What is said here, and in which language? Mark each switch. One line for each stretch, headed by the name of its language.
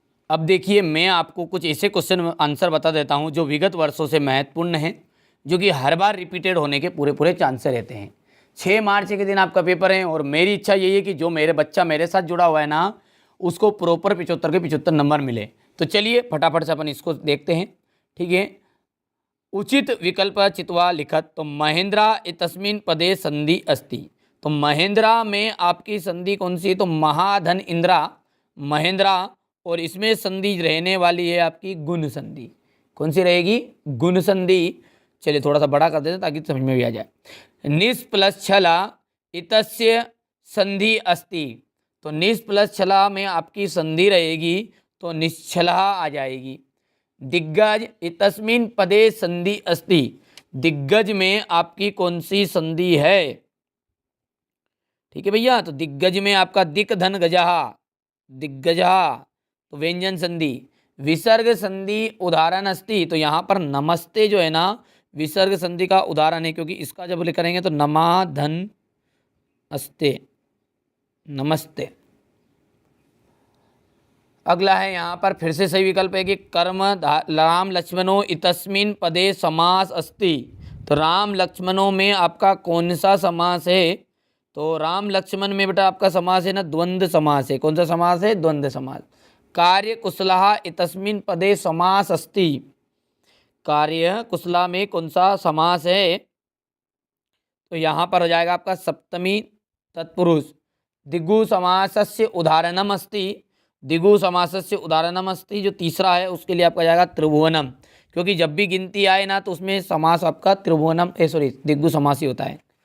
Hindi: अब देखिए मैं आपको कुछ ऐसे क्वेश्चन आंसर बता देता हूँ जो विगत वर्षों से महत्वपूर्ण हैं, जो कि हर बार रिपीटेड होने के पूरे पूरे चांसेस रहते हैं। 6 मार्च के दिन आपका पेपर है, और मेरी इच्छा यही है कि जो मेरे बच्चा मेरे साथ जुड़ा हुआ है ना, उसको प्रॉपर 75 के 75 नंबर मिले। तो चलिए फटाफट से अपन इसको देखते हैं, ठीक है।
Sanskrit: उचित विकल्प चित्वा लिखत। तो महेंद्रा इतस्मिन् पदे संधि अस्ति।
Hindi: तो महेंद्रा में आपकी संधि कौन सी है? तो महाधन इंद्रा, महेंद्रा, और इसमें संधि रहने वाली है आपकी गुण संधि। कौन सी रहेगी? गुण संधि। चलिए थोड़ा सा बड़ा कर देते ताकि समझ में भी आ जाए।
Sanskrit: निस प्लस छला इतस्य संधि अस्ति।
Hindi: तो निस प्लस छला में आपकी संधि रहेगी, तो निश्छला आ जाएगी।
Sanskrit: दिग्गज इतस्मिन् पदे संधि अस्ति।
Hindi: दिग्गज में आपकी कौन सी संधि है? ठीक है भैया, तो दिग्गज में आपका दिक धन गजहा, दिग्गजहा, तो व्यंजन संधि।
Sanskrit: विसर्ग संधि उदाहरण अस्ति।
Hindi: तो यहाँ पर नमस्ते जो है ना, विसर्ग संधि का उदाहरण है, क्योंकि इसका जब करेंगे तो नमा धन अस्ते, नमस्ते। अगला है यहाँ पर फिर से सही विकल्प है कि
Sanskrit: कर्म राम लक्ष्मणों इतस्मिन् पदे समास अस्ति।
Hindi: तो राम लक्ष्मणों में आपका कौन सा समास है? तो राम लक्ष्मण में बेटा आपका समास है ना, द्वंद्व समास है। कौन सा समास है? द्वंद्व समास।
Sanskrit: कार्य कुशला इतस्मिन् पदे समास अस्ति।
Hindi: कार्य कुशला में कौन सा समास है? तो यहाँ पर हो जाएगा आपका सप्तमी तत्पुरुष।
Sanskrit: दिग्गु समासस्य उदाहरणम अस्ति। दिगु समासस्य उदाहरणम अस्ति,
Hindi: जो तीसरा है उसके लिए आपका जाएगा त्रिभुवनम, क्योंकि जब भी गिनती आए ना तो उसमें समास आपका त्रिभुवनम दिग्गु समास ही होता है।